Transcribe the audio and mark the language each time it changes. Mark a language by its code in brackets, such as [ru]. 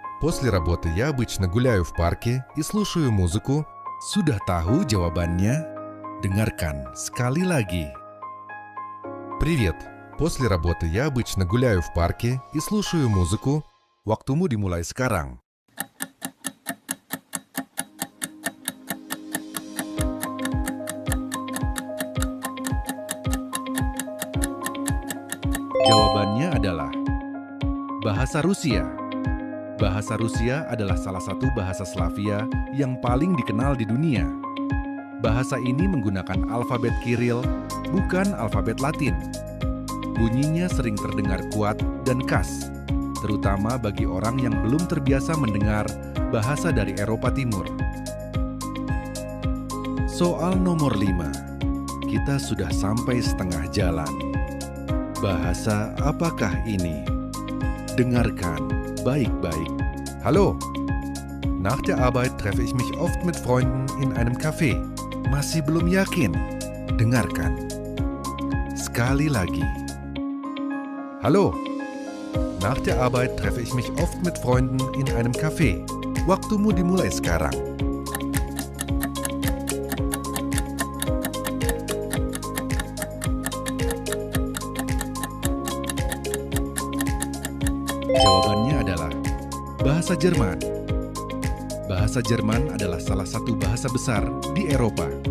[ru] После работы я обычно гуляю в парке и слушаю музыку. [id] Sudah tahu jawabannya? Dengarkan sekali lagi. [ru] Привет. После работы я обычно гуляю в парке и слушаю музыку. [id] Waktumu dimulai sekarang. Jawabannya adalah bahasa Rusia. Bahasa Rusia adalah salah satu bahasa Slavia yang paling dikenal di dunia. Bahasa ini menggunakan alfabet Kiril, bukan alfabet Latin. Bunyinya sering terdengar kuat dan khas, terutama bagi orang yang belum terbiasa mendengar bahasa dari Eropa Timur. Soal nomor 5. Kita sudah sampai setengah jalan. Bahasa apakah ini? Dengarkan baik-baik. [de] Hallo. Nach der Arbeit treffe ich mich oft mit Freunden in einem Café. [id] Masih belum yakin? Dengarkan. Sekali lagi. [de] Hallo. Nach der Arbeit treffe ich mich oft mit Freunden in einem Café. [id] Waktumu dimulai sekarang. Jawabannya adalah bahasa Jerman. Bahasa Jerman adalah salah satu bahasa besar di Eropa.